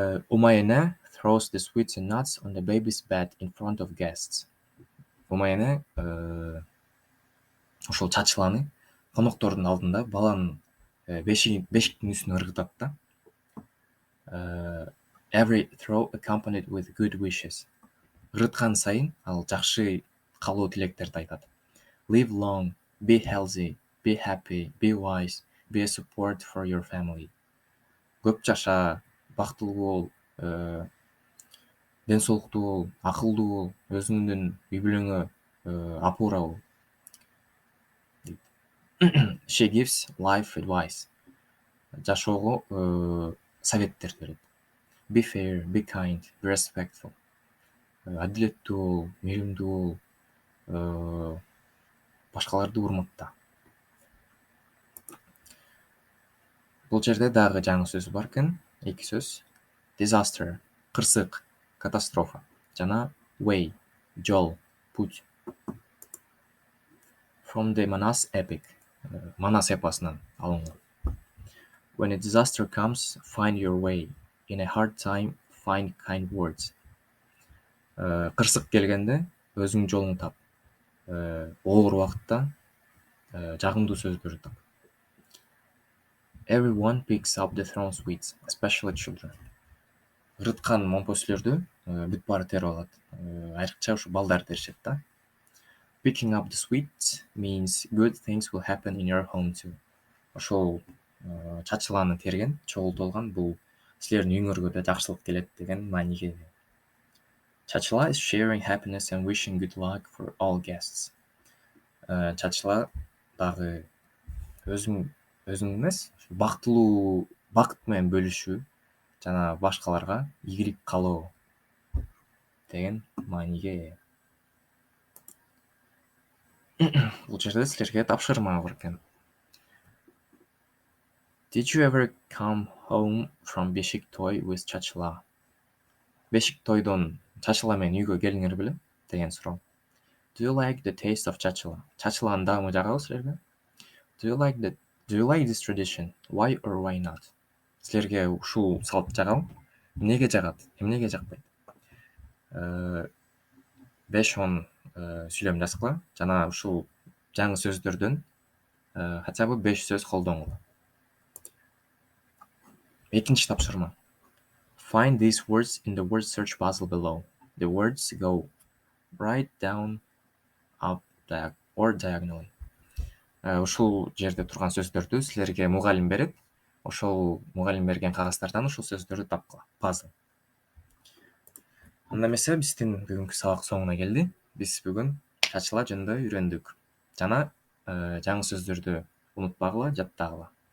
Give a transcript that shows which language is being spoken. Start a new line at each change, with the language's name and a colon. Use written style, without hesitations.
English: Umayene throws the sweets and nuts on the baby's bed in front of guests.
Kyrgyz: Umayene ошол чачыланы коноктордун алдында баланын бешиктин үстүнө ыргытат да.
English: Every throw accompanied with good wishes.
Kyrgyz: Ыргыткан сайын ал жакшы каалоо тилектерди айтат.
English: Live long, be healthy, be happy, be wise, be a support for your family.
Kyrgyz: Көп жаша, бактылуу бол, ден соолуктуу бол, акылдуу бол, өзүңдүн үй бүлөңө апура бол.
English: She gives life advice.
Kyrgyz: Жашоого советтер берет.
English: Be fair, be kind, be respectful.
Kyrgyz: Адилеттүү бол, мейиримдүү бол, башкаларды урматта. Бул жерде дагы жаңы сөз бар экен, эки сөз. Disaster, кырсык, катастрофа жана way, жол, путь.
English: From the Manas epic,
Kyrgyz: Манас эпосунан алынган.
English: When a disaster comes, find your way. In a hard time, find kind words.
Kyrgyz: Кырсык келгенде өзүң жолуңду тап. Оор убакытта жагымдуу сөздөрдү тап.
English: Everyone picks up the thrown sweets, especially children.
Kyrgyz: Ырыткан момпөсүлөрдү бүт баары терип алат. Айрыкча ушу балдар теришет да.
English: Picking up the sweets means good things will happen in your home too.
Kyrgyz: Ошол чачыланы терген, чогултуп алган бул силердин үйүңөргө да жакшылык келет деген мааниге.
English: Чачыла is sharing happiness and wishing good luck for all guests.
Kyrgyz: Чачыла дагы өзүң эмес, бактылуу бакыт менен бөлүшүү жана башкаларга ийгилик каалоо деген мааниге. Бул жерде силерге тапшырма бар экен.
English: Did you ever come home from Beshik toy with Chachila?
Kyrgyz: Бешик тойдон чачыла менен үйгө келиңер беле деген суроо.
English: Do you like the taste of chachila?
Kyrgyz: Чачыланын даамы жагабы силерге?
English: Do you like this tradition? Why or why not?
Kyrgyz: Силерге ушул салт жагабы? Эмнеге жагат? Эмнеге жакпайт? 5-10 сүйлөм жазгыла жана ушул жаңы сөздөрдөн
Russian: хотя бы
Kyrgyz: 5 сөз колдонгула. Экинчи тапшырма.
English: Find these words in the word search puzzle below. The words go right, down, up, or diagonally.
Kyrgyz: Ушул жерде турган сөздөрдү силерге мугалим берет. Ошол мугалим берген кагаздардан ушул сөздөрдү тапкыла.
English: Puzzle.
Kyrgyz: Анда эмесе биздин бүгүнкү сабак соңуна келди. Биз бүгүн чачыла жөнүндө үйрөндүк. Жана жаңы сөздөрдү унутпагыла, жаттагыла.